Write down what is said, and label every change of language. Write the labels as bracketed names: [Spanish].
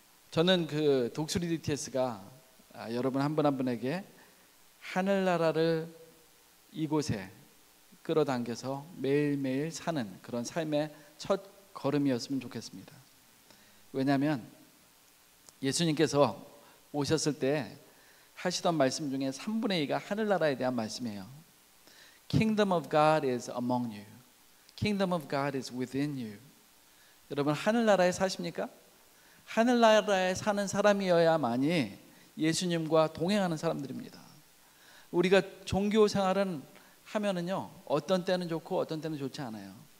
[Korean] 저는 그 독수리 DTS가 여러분 한 분 한 분에게 하늘나라를 이곳에 끌어당겨서 매일매일 사는 그런 삶의 첫 걸음이었으면 좋겠습니다. 왜냐하면 예수님께서 오셨을 때 하시던 말씀 중에 3분의 2가 하늘나라에 대한 말씀이에요. [English] Kingdom of God is among you. Kingdom of God is within you. [Korean] 여러분 하늘나라에 사십니까? 하늘나라에 사는 사람이어야만이 예수님과 동행하는 사람들입니다. 우리가 종교 생활은 하면은요, 어떤 때는 좋고 어떤 때는 좋지 않아요.